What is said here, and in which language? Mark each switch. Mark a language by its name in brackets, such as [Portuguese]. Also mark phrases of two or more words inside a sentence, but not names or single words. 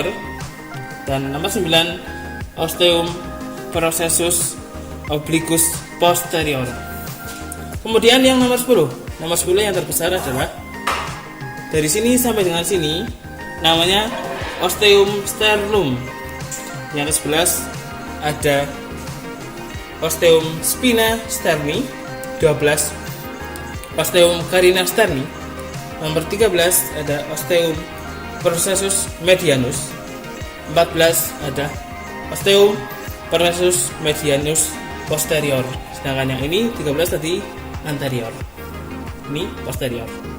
[Indonesian] Dan nomor 9 [Latin] osteum processus obliquus posterior. [Indonesian] Kemudian yang nomor 10. Nomor 10 yang terbesar adalah dari sini sampai dengan sini namanya [Latin] osteum sternum. [Indonesian] Yang ke-11 ada [Latin] osteum spina sterni. 12 osteum carina sterni. [Indonesian] Nomor 13 ada [Latin] osteum processus medianus. 14 ada osteum processus medianus posterior. [Indonesian] Sedangkan yang ini 13 tadi anterior, ini posterior.